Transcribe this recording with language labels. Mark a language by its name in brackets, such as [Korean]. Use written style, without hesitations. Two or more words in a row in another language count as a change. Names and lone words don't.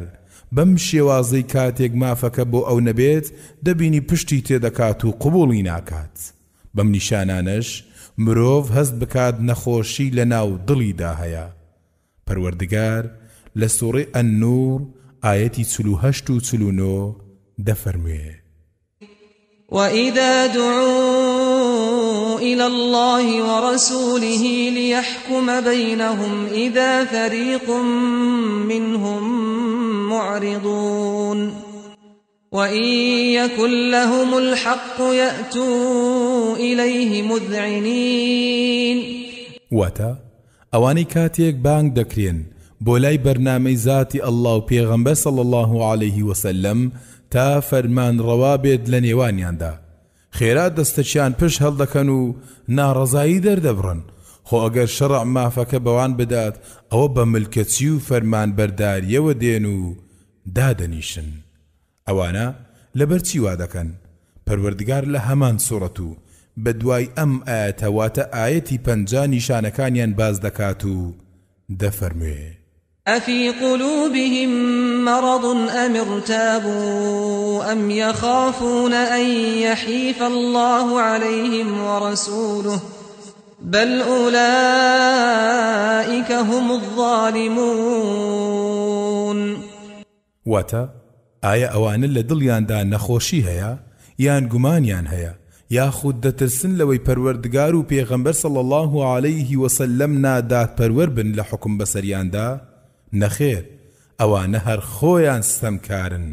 [Central Kurdish] بەم شێوازەی کاتێک مافەکە بۆ ئەو نەبێت دەبینی پشتی تێدەکات و قبوڵی ناکات. بەم نیشانانەش مرۆڤ هەست بکات نەخۆشی لە ناو دڵیدا هەیە. پەروەردگار لە سوورەی ئەن-نور ئایەتی 48 و 49 دەفەرموێ: [Arabic] وَإِذَا دُعُوا إِلَى اللَّهِ وَرَسُولِهِ لِيَحْكُمَ بَيْنَهُمْ إِذَا فَرِيقٌ مِّنْهُم مُّعْرِضُونَ وَإِن يَكُن لَّهُمُ الْحَقُّ يَأْتُوا إِلَيْهِ مُذْعِنِينَ. [Central Kurdish] واتە ئەوانەی کاتێک بانگ دەکرێن بۆ لای بەرنامەی ذاتی ئەڵڵا و پێغەمبەر [Arabic] صلی الله عليه وسلم [Central Kurdish] تا فەرمان ڕەوا بێت لە نێوانیاندا، خێرا دەستەچیان پشت هەڵدەکەن و ناڕەزایی دەردەبڕن. خۆ ئەگەر شەڕع مافەکە بەوان بدات ئەوە بە ملکەچی و فەرمان بەرداریەوە دێن و دادەنیشن. ئەوانە لەبەرچی وا دەکەن؟ پەروەردگار لە هەمان سوورەت و بە دوای ئەم ئاەتە واتە ئاەتی 50 نیشانەکانیان باز دەکات و دەفەرموێ: [Arabic] أفي قلوبهم مرض أم ارتابوا أم يخافون أن يحيف الله عليهم ورسوله بل أولئك هم الظالمون. [Central Kurdish] واتا آیا ئەوانە لە دڵیاندا نەخۆشی هەیە یان گومانیان هەیە یاخود دەترسن لەوەی پەروەردگار و پێغەمبەر [Arabic] صلی الله عليه وسلم [Central Kurdish] نادات پەروەر بن لە حکم بەسەریاندا؟ نەخێر، ئەوانە هەر خۆیان ستەمکارن.